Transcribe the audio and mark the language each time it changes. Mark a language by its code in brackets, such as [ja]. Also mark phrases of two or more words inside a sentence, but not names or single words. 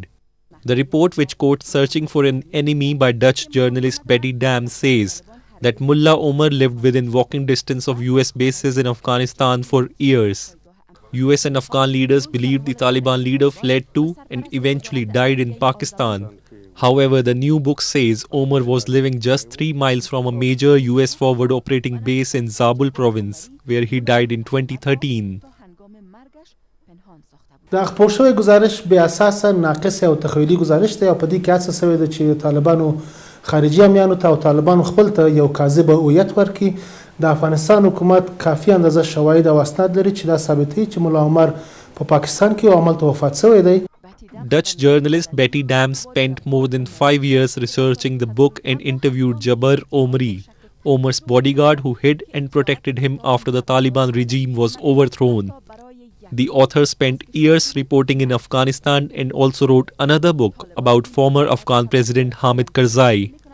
[en] The report, which quotes Searching for an Enemy by Dutch journalist Betty Dam, says that Mullah Omar lived within walking distance of US bases in Afghanistan for years. US and Afghan leaders believed the Taliban leader fled to and eventually died in Pakistan. However, the new book says Omar was living just 3 miles from a major US forward operating base in Zabul province, where he died in 2013. [ps] د خپور شوی گزارش به اساس ناقص او تخیلی گزارش دی او په دې کې هڅه شوې ده چې طالبانو خارجي امیانو ته او طالبانو خپل ته یو کاذب هویت ورکړي. د افغانستان حکومت کافي اندازه شواهد او اسناد لري چې دا ثابتوي چې ملا عمر په پاکستان کې او عملته وفات شوی دی. [en] Dutch journalist Betty Dam spent more than 5 years researching the book and interviewed Jabbar Omri, Omar's bodyguard who hid and protected him after the Taliban regime was overthrown. The author spent years reporting in Afghanistan and also wrote another book about former Afghan President Hamid Karzai.